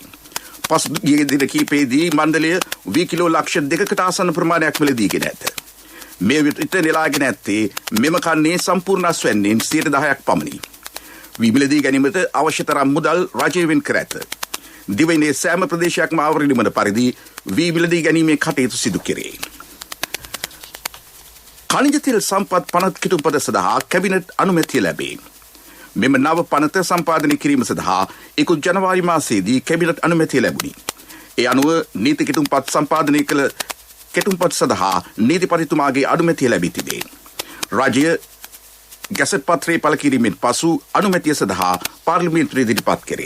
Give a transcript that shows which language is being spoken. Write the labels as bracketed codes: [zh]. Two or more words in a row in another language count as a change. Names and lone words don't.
[si] පසුගිය දින කිහිපයේදී මණ්ඩලය වී කිලෝ ලක්ෂ 2කට ආසන්න ප්‍රමාණයක් මිලදීගෙන ඇත. මේ විට නෙලාගෙන ඇත්තේ මෙම කන්නේ සම්පූර්ණ අස්වැන්නේන් 10% පමණි. වී මිලදී ගැනීමට අවශ්‍ය තරම් මුදල් රජය වෙන් කර ඇත. දිවයිනේ සෑම ප්‍රදේශයක්ම ආවරණය වන පරිදි වී මිලදී ගැනීමේ කටයුතු සිදු කෙරේ. ඛනිජ තෙල් සම්පත් පනත කෙටුම්පත සඳහා කැබිනට් අනුමැතිය ලැබේ. මෙම නව පනත සම්පාදනය කිරීම සඳහා 1 ජනවාරි මාසයේදී කැබිනට් අනුමැතිය ලැබුණි. ඒ අනුව නීති කිටුම්පත් සම්පාදනය කළ කෙටුම්පත් සඳහා නීතිපතිතුමාගේ අනුමැතිය ලැබී තිබේ. රාජ්‍ය ගැසට් පත්‍රය පළ කිරීමෙන් පසු අනුමැතිය සඳහා පාර්ලිමේන්තුවේ ඉදිරිපත් කෙරේ.